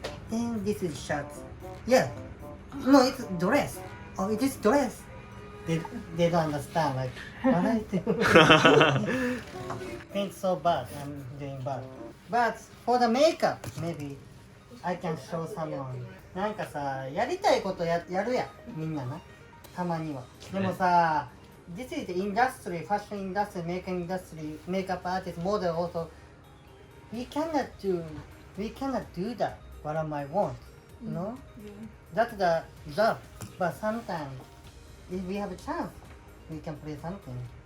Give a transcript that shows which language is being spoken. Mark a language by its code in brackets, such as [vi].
[en] And this is shirts. Yeah. No, it's dress. Oh, it is dress. They don't understand like what I do. Paint so bad. I'm doing bad. But for the makeup, maybe I can show someone. [ja] なんかさ、やりたいことやるやん、みんなな。たまには。でもさ、 [en] this is the industry, fashion industry, makeup industry, makeup artist, model also. We cannot do that. What am I want? You know? That's the job. But sometimes, if we have a chance, we can play something.